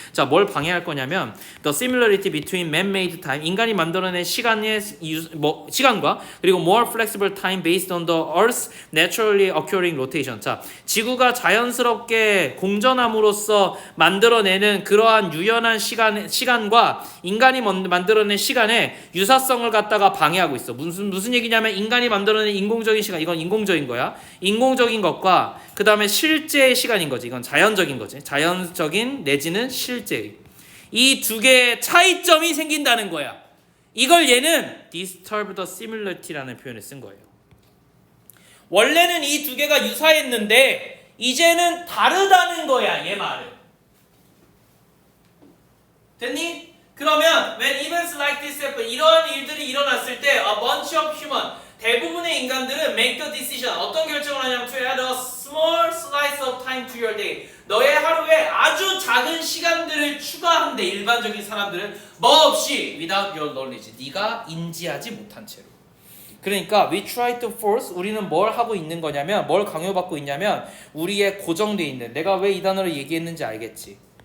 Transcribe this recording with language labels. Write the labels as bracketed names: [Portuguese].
[Korean] 자, 뭘 방해할 거냐면 [English] the similarity between man-made time. [Korean] 인간이 만들어낸 시간과 그리고 [English] more flexible time based on the Earth's naturally occurring rotation. [Korean] 자, 지구가 자연스럽게 공전함으로써 만들어내는 그러한 유연한 시간과 인간이 만들어낸 시간의 유사성을 갖다가 방해하고 있어. 무슨 얘기냐면 인간이 만들어낸 인공적인 시간, 이건 인공적인 거야. 인공적인 것과 그 다음에 실제의 시간인 거지. 이건 자연적인 거지. 자연적인 내지는 실제의. 이 두 개의 차이점이 생긴다는 거야. 이걸 얘는 [English] disturb the similarity [Korean] 라는 표현을 쓴 거예요. 원래는 이 두 개가 유사했는데 이제는 다르다는 거야. 얘 말은. 됐니? [English] 그러면 when events like this happen, [Korean] 이런 일들이 일어났을 때 [English] a bunch of human, [Korean] 대부분의 인간들은 [English] make the decision, [Korean] 어떤 결정을 하냐면 [English] to add a small slice of time to your day. [Korean] 너의 하루에 아주 작은 시간들을 추가한대. 일반적인 사람들은 뭐 없이 [English] without your knowledge, [Korean] 네가 인지하지 못한 채로. 그러니까 [English] we try to force, [Korean] 우리는 뭘 하고 있는 거냐면, 뭘 강요받고 있냐면 우리의 고정돼 있는, 내가 왜 이 단어를 얘기했는지 알겠지?